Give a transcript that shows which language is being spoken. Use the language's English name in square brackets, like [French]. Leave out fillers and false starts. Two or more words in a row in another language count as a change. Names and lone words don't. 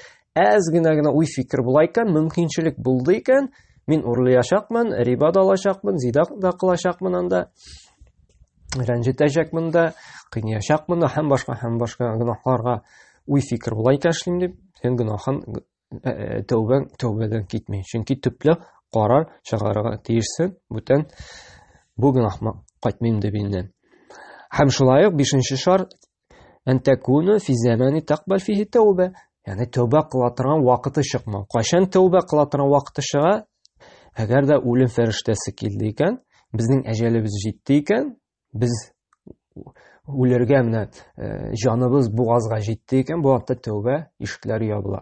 [Tatar] Әз генә уй фикер була икән, мөмкинчелек булды икән, мин урлаячакмын, риба да алачакмын, зина да кылачакмын, анда рәнҗетәчәкмен дә, кыйнаячакмын да, һәм башка гөнаһларга уй фикер була икән эшлим дип, син гөнаһын тәүбәдән китми. Чөнки төпле карар чыгарырга тиешсең, бүтән бу гөнаһка кайтмыйм дип инде. Һәм шулай ук 5нче шарт: [Arabic] "أن تكون في زمان تقبل فيه التوبة", [Tatar] ягъни тәүбә кыла торган вакыты чыкмау. Кайчан тәүбә кыла торган вакыты чыга? Әгәр дә үлем фәрештәсе килде икән, безнең әҗәлебез җитте икән, без үләргә менә җаныбыз бугазга җитте икән, бу вакытта тәүбә ишекләре ябыла.